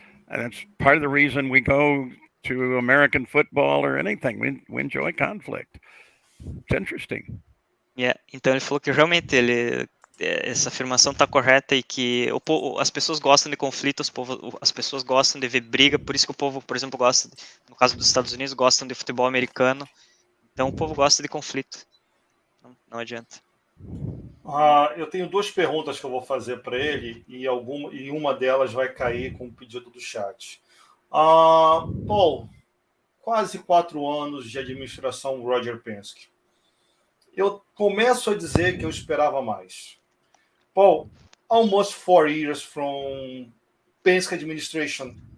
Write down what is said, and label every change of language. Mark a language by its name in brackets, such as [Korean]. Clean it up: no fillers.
[English] And that's part of the reason we go to American football or anything. We enjoy conflict. It's interesting. Yeah. [Portuguese] Então ele falou que realmente essa afirmação está correta, e que as pessoas gostam de conflito, as pessoas gostam de ver briga, por isso que o povo, por exemplo, gosta, no caso dos Estados Unidos, gostam de futebol americano. Então o povo gosta de conflito. Não adianta. Eu tenho 2 perguntas que eu vou fazer para ele e uma delas vai cair com o pedido do chat. Paul, quase 4 anos de administração Roger Penske. Eu começo a dizer que eu esperava mais. [English] Paul, almost 4 years from Penske administration.